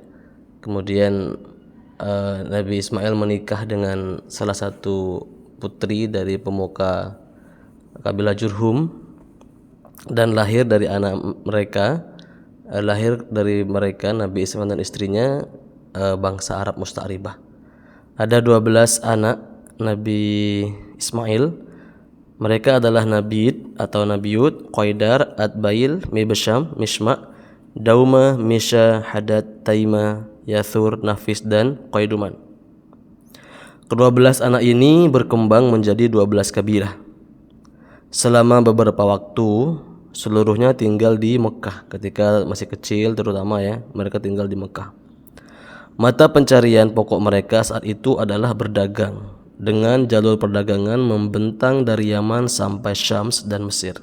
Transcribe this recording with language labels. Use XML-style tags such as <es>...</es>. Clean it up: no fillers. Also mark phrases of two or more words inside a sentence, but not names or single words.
<id>Kemudian Nabi Ismail menikah dengan salah satu putri dari pemuka kabilah Jurhum, dan lahir dari mereka Nabi Ismail dan istrinya bangsa Arab Musta'ribah. Ada 12 anak Nabi Ismail. Mereka adalah Nabid atau Nabiyut, Qaidar, Adbail, Mibasham, Mishma, Dauma, Misha, Hadad, Taima, Yathur, Nafis, dan Qaiduman. Kedua-belas anak ini berkembang menjadi 12 kabilah. Selama beberapa waktu seluruhnya tinggal di Mekah. Ketika masih kecil terutama ya, mereka tinggal di Mekah. Mata pencarian pokok mereka saat itu adalah berdagang, dengan jalur perdagangan membentang dari Yaman sampai Syams dan Mesir.</id>